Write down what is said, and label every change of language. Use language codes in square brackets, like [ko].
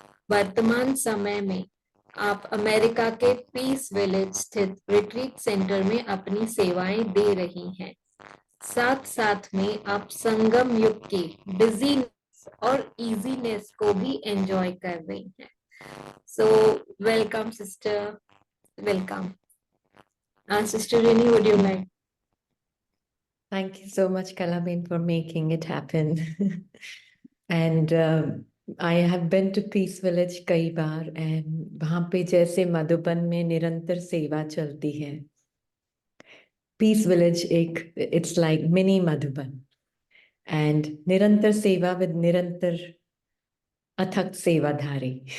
[hi] वर्तमान समय में आप अमेरिका के पीस विलेज स्थित रिट्रीट सेंटर में अपनी सेवाएं दे रही हैं। साथ साथ में आप संगम युग की बिजीनेस और इजीनेस को भी एंजॉय कर रही हैं। [en] So welcome sister, welcome. Sister Rini, would you like? Thank you so much, Kalabin, for making it happen. And I have been to Peace Village [hi] कई बार, [en] and [hi] वहाँ पे जैसे मधुबन में निरंतर सेवा चलती है, [en] Peace Village it's like mini Madhuban, and [hi] निरंतर सेवा [en] with [hi] निरंतर अथक सेवाधारी.